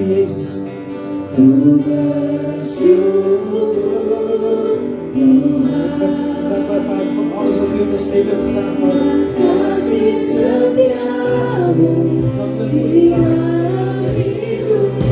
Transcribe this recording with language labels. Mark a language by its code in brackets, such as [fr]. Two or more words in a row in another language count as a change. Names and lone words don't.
[id] Yesus. Ku bersyukur Tuhan. [nl] Dankbaarheid voor alles wat u in ons leven hebt gedaan, Vader. [id] Kasih setiamu di dalam hidupku.